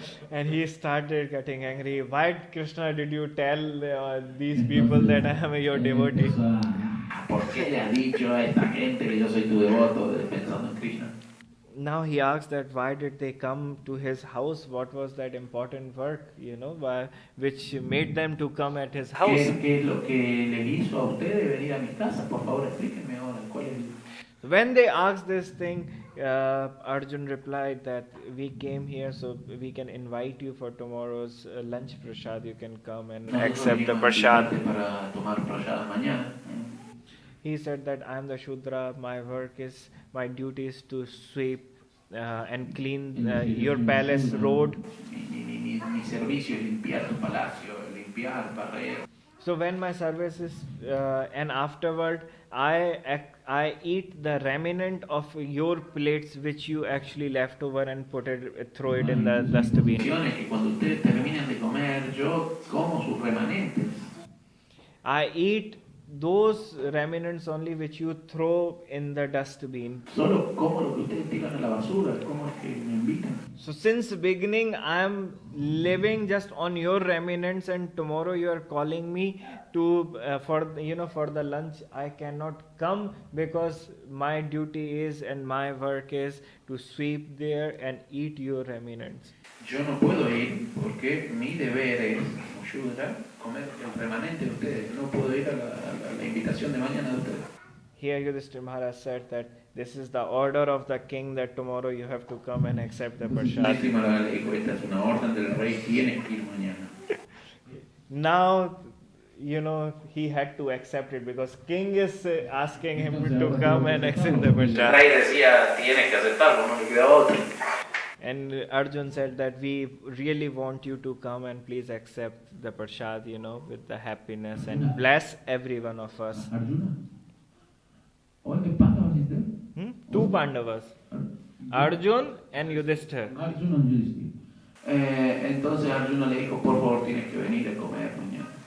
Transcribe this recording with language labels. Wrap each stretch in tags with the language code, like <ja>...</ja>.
<en>And he started getting angry. Why, Krishna, did you tell these people that I am your devotee?</en> <es>¿Por qué le has dicho a esta gente que yo soy tu devoto pensando en Krishna?</es> <en>now he asks that why did they come to his house? What was that important work, which made them to come at his house?</en> <es>¿Qué es lo que les hizo a ustedes venir a mi casa? Por favor, explíquenme ahora cuál es</es> <en>When they asked this thing, Arjun replied that we came here so we can invite you for tomorrow's lunch prasad. You can come and accept the prasad.</en> <es>para tomar prasad mañana.</es> <en>He said that I am the Shudra, my duty is to sweep and clean your palace road.</en> <es>Mi servicio es limpiar tu palacio, limpiar, barrer.</es> <en>So when my service is, and afterward, I eat the remnant of your plates which you actually left over and throw it in the dustbin.</en> <es>Que cuando ustedes terminen de comer, yo como sus remanentes.</es> <en>I eat those remnants only which you throw in the dustbin.</en> <es>Solo como lo que ustedes tiran a la basura, como es que me invitan.</es> <en>So since beginning I am living just on your remnants, and tomorrow you are calling me to for the lunch. I cannot come because my duty is and my work is to sweep there and eat your remnants.</en> <es>Yo no puedo ir porque mi deber es, como Shudra, comer el remanente de ustedes. No puedo ir a la invitación de mañana de ustedes.</es> <en>Here Yudhishthira Maharaj said that this is the order of the king that tomorrow you have to come and accept the prasad.</en> <es>Yudhishthira Maharaj le dijo, esta es una orden del rey, tienes que ir mañana.</es> <en>Now, he had to accept it because king is asking him to come and accept the prasad.</en> <es>El rey decía, tienes que aceptarlo, no le queda otra.</es> <en>And Arjun said that we really want you to come and please accept the prasad, with the happiness and bless every one of us. Arjuna? All the Pandavas is there? Two Pandavas. Arjun and Yudhishthira. Arjuna and Yudhishthira.</en> <es>Entonces Arjuna le dijo, por favor, tienes que venir a comer mañana.</es>